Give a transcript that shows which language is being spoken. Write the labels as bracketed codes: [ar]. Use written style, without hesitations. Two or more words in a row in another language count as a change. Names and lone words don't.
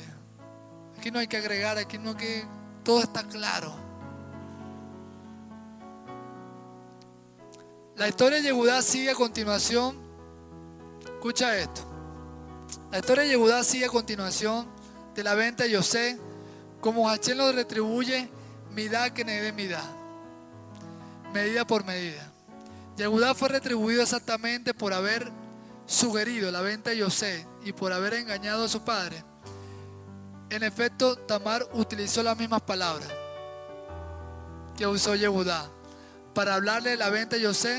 [es] Aquí no hay que agregar, aquí no hay que... Todo está claro. La historia de Yehudá sigue a continuación. Escucha esto. La historia de Yehudá sigue a continuación de la venta de Yosef, como Jachén lo retribuye, [he] midá que nede midá, [es] medida por medida. Yehudá fue retribuido exactamente por haber sugerido la venta de Yosef y por haber engañado a su padre. En efecto, Tamar utilizó las mismas palabras que usó Yehudá para hablarle de la venta de Yosef.